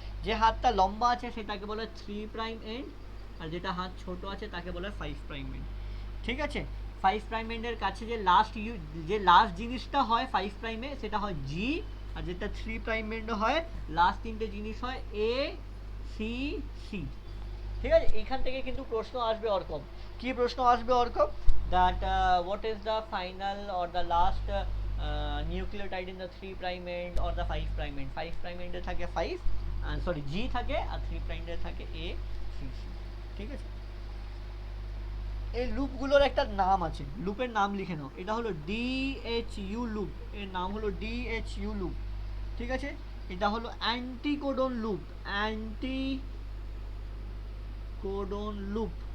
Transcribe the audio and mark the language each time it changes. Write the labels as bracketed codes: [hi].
[bn] যে হাতটা লম্বা আছে সেটাকে বলে 3 প্রাইম এন্ড, আর যেটা হাত ছোট আছে তাকে বলে 5 প্রাইম এন্ড। ঠিক আছে, 5 প্রাইম এন্ডের কাছে যে লাস্ট জিনিসটা হয় 5 প্রাইমে সেটা হয় জি, আর যেটা 3 প্রাইম এন্ডে হয় লাস্ট তিনটে জিনিস হয় এ সি সি। ঠিক আছে, এখান থেকে কিন্তু প্রশ্ন আসবে ওরকম। কি প্রশ্ন আসবে ওরকম, [en] that what is the final or the last nucleotide in the 3 prime end or the 5 prime end? [bn] 5 prime end এ থাকে 5, সরি G থাকে, আর 3 prime এ থাকে A C C। ঠিক আছে, এই লুপগুলোর একটা নাম আছে, লুপের নাম লিখে নাও। এটা হলো DHU লুপ, এর নাম হলো DHU লুপ। ঠিক আছে, এটা হলো অ্যান্টিকোডন লুপ, অ্যান্টিকোডন লুপ।